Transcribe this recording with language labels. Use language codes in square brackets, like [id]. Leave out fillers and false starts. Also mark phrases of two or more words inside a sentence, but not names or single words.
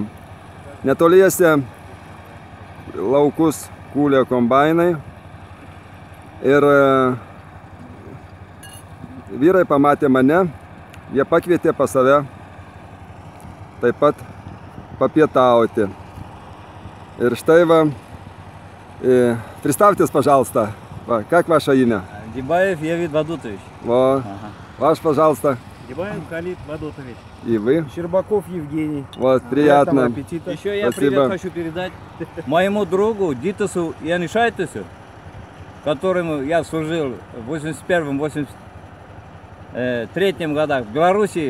[lt] Netoliese laukus kūlė kombainai ir vyrai pamatė mane, jie pakvietė pas save taip pat papietauti. [ru] И штай вам. Представьтесь, пожалуйста. Как ваше имя? Дибаев Евид Бадутович. Во. Ваш, пожалуйста. Дибаев Халид Бадутович. И вы? Щербаков Евгений. Вот, приятно. Еще я привет хочу передать моему другу Дитасу Янишайтесу, которому я служил в 81-83 годах в Белоруссии.